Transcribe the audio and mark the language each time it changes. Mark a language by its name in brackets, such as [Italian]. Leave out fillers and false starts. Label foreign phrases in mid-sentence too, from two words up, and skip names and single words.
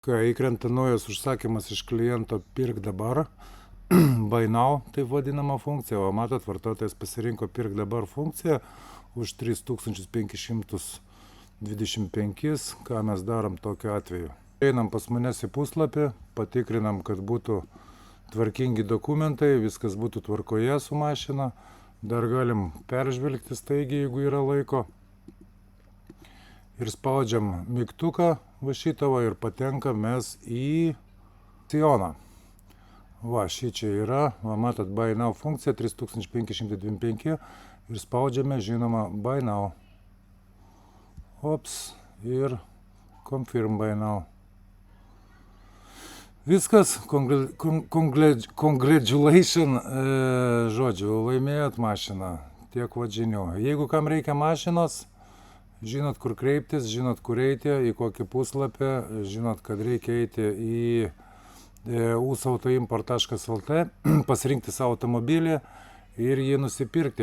[Lithuanian] Kai įkrenta naujas užsakymas iš kliento pirk dabar, [English] buy now, [Lithuanian] taip vadinama funkcija, o matot, vartotojas pasirinko pirk dabar funkciją už 3525, ką mes darom tokiu atveju. Einam pas manęs į puslapį, patikrinam, kad būtų tvarkingi dokumentai, viskas būtų tvarkoje su mašina, dar galim peržvelgti staigiai, jeigu yra laiko. Ir spaudžiam mygtuką va šitą ir patenkam mes į Sioną. Va, šį čia yra, va, matot, [English] buy now [Lithuanian] funkcija 3525 ir spaudžiame, žinoma, [English] buy now. [Lithuanian] Ops, ir [English] confirm buy now. [Lithuanian] Viskas, congratulations, žodžiu, laimėjot mašiną, tiek va žinių. Jeigu kam reikia mašinos, žinot, kur kreiptis, žinot, kur eiti, į kokį puslapį, žinot, kad reikia eiti į usautoimport.lt, pasirinkti savo automobilį ir jį nusipirkti.